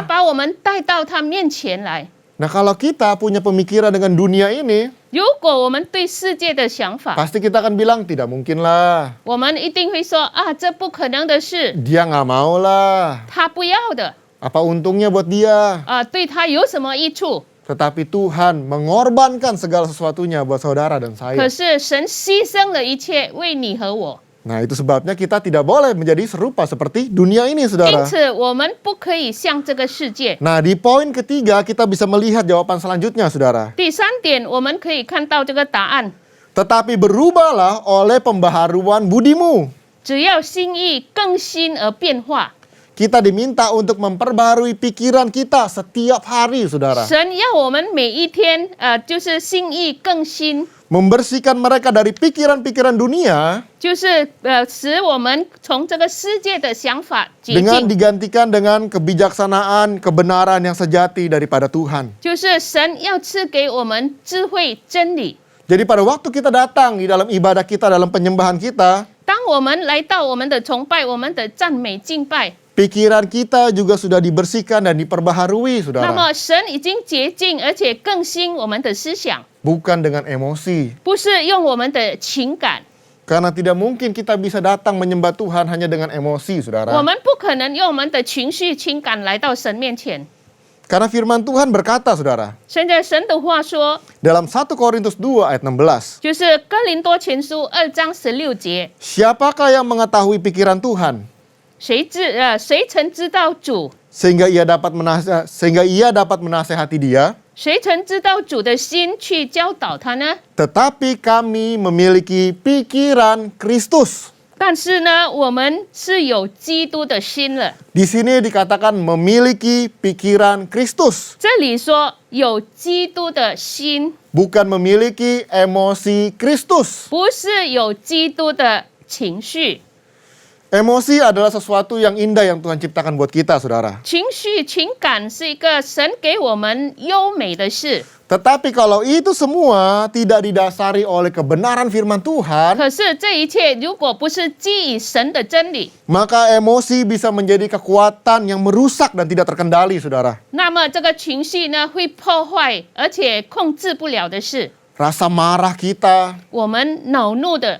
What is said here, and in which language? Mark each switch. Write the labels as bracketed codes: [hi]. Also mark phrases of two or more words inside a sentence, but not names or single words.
[zh] 把我们带到他面前来。 [id] Nah, kalau kita punya pemikiran dengan dunia ini, [zh] 如果我们对世界的想法， [id] pasti kita akan bilang, tidak mungkin lah. [zh] 我们一定会说啊，这不可能的事， [id] Dia nggak mau lah. [zh] 他不要的 [id] Apa untungnya buat dia? [zh] 啊，对他有什么益处？ [id] Tetapi Tuhan mengorbankan segala sesuatunya buat saudara dan [zh] 可 [id] saya. [zh] 是神牺牲了一切为你和我， [id] Nah, itu sebabnya kita tidak boleh menjadi serupa seperti dunia ini, [zh] 因 [id] saudara. [zh] 此我们不可以像这个世界。 [id] Nah, di poin ketiga kita bisa melihat jawaban selanjutnya, saudara. [zh] 第三点，我们可以看到这个答案： [id] Tetapi berubahlah oleh pembaharuan budimu. [zh] 只要心意更新而变化。 [id] Kita diminta untuk memperbaharui pikiran kita setiap hari, saudara. [zh] 神要我们每一天，就是心意更新， [id] Membersihkan mereka dari pikiran-pikiran dunia [zh] 就是使我们从这个世界的想法洁 [id] dengan [zh] 净， [id] digantikan dengan kebijaksanaan, kebenaran yang sejati daripada Tuhan. [zh] 就是神要赐给我们智慧真理。 [id] Jadi pada waktu kita datang di dalam ibadah kita, dalam penyembahan kita, [zh] 当我们来到我们的崇拜、我们的赞美敬拜， [id] pikiran kita juga sudah dibersihkan dan diperbaharui, [zh] 那 [id] saudara. [zh] 么神已经洁净而且更新我们的思想， [id] Bukan dengan emosi. [zh] 不是用我们的情感。 [id] Karena tidak mungkin kita bisa datang menyembah Tuhan hanya dengan emosi, [zh] 我 [id] saudara. [zh] 们不可能用我们的情绪、情感来到神面前。 [id] Karena firman Tuhan berkata, saudara, [zh] 现在神的话说， [id] dalam 1 Korintus 2 ayat 16, [zh] 就是哥林多前书2章16节， [id] siapakah yang mengetahui pikiran Tuhan [zh] 谁曾知道主？ [id] sehingga ia dapat menasehati dia? [zh] 谁曾知道主的心去教导他呢？ [id] Tetapi kami memiliki pikiran Kristus. [zh] 但是呢，我们是有基督的心了。 [id] Di sini dikatakan memiliki pikiran Kristus, [zh] 这里说有基督的心， [id] bukan memiliki emosi Kristus. [zh] 不是有基督的情绪。 [id] Emosi adalah sesuatu yang indah yang Tuhan ciptakan buat kita, saudara. [zh] 情绪、情感是一个神给我们优美的事， [id] Tetapi kalau itu semua tidak didasari oleh kebenaran firman Tuhan, [zh] 可是这一切如果不是基于神的真理， [id] maka emosi bisa menjadi kekuatan yang merusak dan tidak terkendali, saudara. [zh] 那么这个情绪呢会破坏而且控制不了的事。 [id] rasa marah kita, [zh] 我们恼怒的、